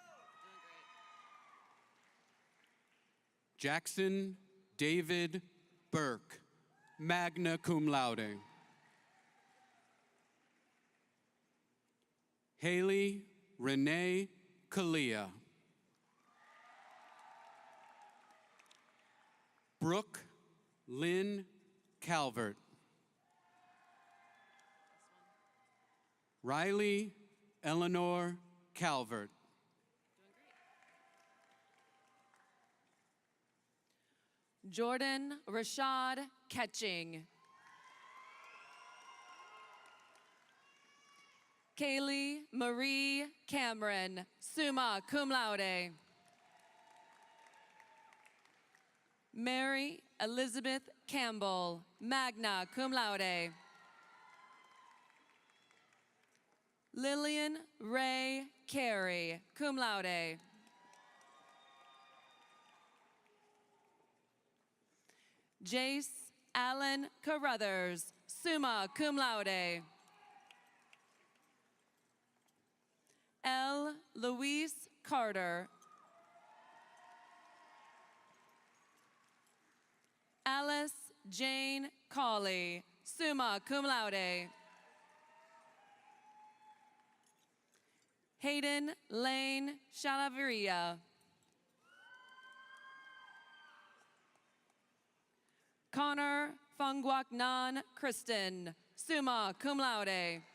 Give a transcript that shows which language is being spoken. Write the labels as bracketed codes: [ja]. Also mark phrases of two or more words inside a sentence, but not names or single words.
[en] Jackson David Burke, [la] magna cum laude. [en] Haley Renee Kalia. Brooke Lynn Calvert. Riley Eleanor Calvert. Jordan Rashad Ketching. Kaylee Marie Cameron, [la] summa cum laude. [en] Mary Elizabeth Campbell, [la] magna cum laude. [en] Lillian Ray Carey, [la] cum laude. [en] Jace Allen Carruthers, [la] summa cum laude. [en] L. Louise Carter. Alice Jane Cawley, [la] summa cum laude. [en] Hayden Lane Shalaveria. Connor Fangwaknan Kristen, [la] summa cum laude.